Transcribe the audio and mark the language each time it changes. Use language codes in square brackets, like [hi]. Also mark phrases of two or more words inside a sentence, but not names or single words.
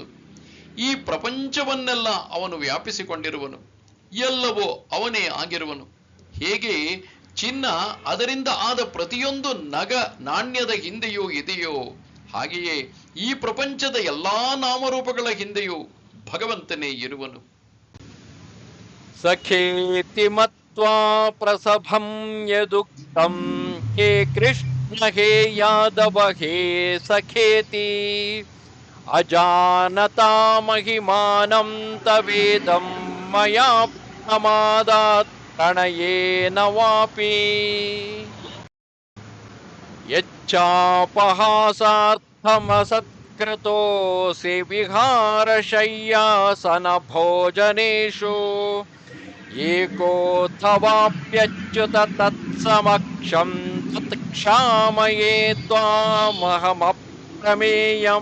[kn] ಈ ಪ್ರಪಂಚವನ್ನೆಲ್ಲ ಅವನು ವ್ಯಾಪಿಸಿಕೊಂಡಿರುವನು, ಎಲ್ಲವೂ ಅವನೇ ಆಗಿರುವನು. ಹೇಗೆ ಚಿನ್ನ ಅದರಿಂದ ಆದ ಪ್ರತಿಯೊಂದು ನಗ ನಾಣ್ಯದ ಹಿಂದೆಯೂ ಇದೆಯೋ, ಹಾಗೆಯೇ ಈ ಪ್ರಪಂಚದ ಎಲ್ಲಾ ನಾಮರೂಪಗಳ ಹಿಂದೆಯೂ ಭಗವಂತನೇ ಇರುವನು. [sa] ಸಖೇತಿ ಮತ್ವಾ ಪ್ರಸಭಂ ಯದುಕ್ತಂ ಹೇ ಕೃಷ್ಣ ಹೇ ಯಾದವ ಹೇ ಸಖೇತಿ ಅಜಾನತಾ ಮಹಿಮಾನಂ ತವೇದಂ ಮಯಾ ಪ್ರಮಾದಾತ್ ಪ್ರಣಯೇನ ವಾಪಿ ಯಚ್ಚಾಪಹಾಸಾರ್ಥಮಸತ್ಕೃತೋಸಿ ವಿಹಾರಶಯ್ಯಾಸನ ಭೋಜನೇಷು ಏಕೋಥವಾಪ್ಯಚ್ಯುತ ತತ್ಸಮಕ್ಷಂ ತತ್ಕ್ಷಾಮಯೇ ತ್ವಾಮಹಮಪ್ರಮೇಯಂ.